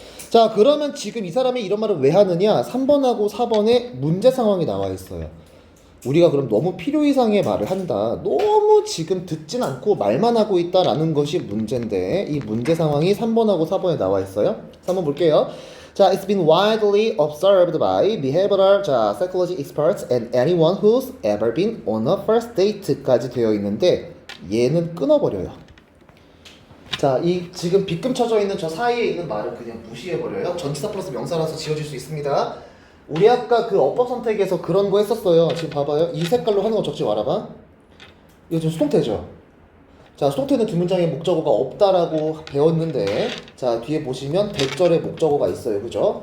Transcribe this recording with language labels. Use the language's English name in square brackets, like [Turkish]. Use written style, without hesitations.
[Korean] 자, 그러면 지금 이 사람이 이런 말을 왜 하느냐? 3번하고 4번에 문제 상황이 나와 있어요. 우리가 그럼 너무 필요 이상의 말을 한다. 너무 지금 듣진 않고 말만 하고 있다라는 것이 문제인데 이 문제 상황이 3번하고 4번에 나와 있어요. 3번 볼게요. [English] 자, it's been widely observed by behavioral psychology experts and anyone who's ever been on a first date [Korean] 까지 되어 있는데 얘는 끊어버려요. 자, 이 지금 빗금 쳐져 있는 저 사이에 있는 말을 그냥 무시해버려요. 전치사 플러스 명사라서 지워질 수 있습니다. 우리 아까 그 어법 선택에서 그런 거 했었어요. 지금 봐봐요. 이 색깔로 하는 거 적지 말아봐. 이거 지금 수동태죠. 자, 수동태는 두 문장에 목적어가 없다라고 배웠는데, 자, 뒤에 보시면 대절에 목적어가 있어요. 그죠?